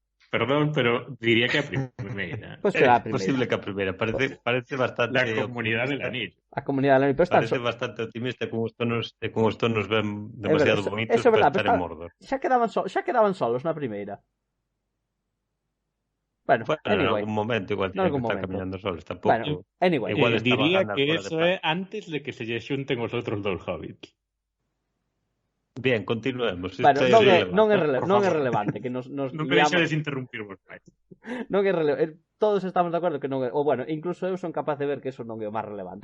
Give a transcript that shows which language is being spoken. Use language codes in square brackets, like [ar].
[gl] perdón, pero diría que a primeira. Pues será a primeira. Posible que a primeira, parece bastante [es] la comunidad del anillo. [gl] A comunidade [es] del anillo, [gl] pero parece bastante optimista con os tonos ben demasiado bonitos para estar en Mordor. Xa quedaban solos na primeira. Bueno, anyway, [es] en algún momento igual tienen que estar caminando solos, tampouco. Bueno, anyway, [gl] igual diría que eso é antes de que se lle xunten os outros dous hobbits. [es] Bien, continuemos. [gl] Bueno, non é relevante que nos non me deixades interrumpir vos máis. Non é relevante. Todos estamos de acordo que non é, ou bueno, incluso eu son capaz de ver que eso non é o máis relevante.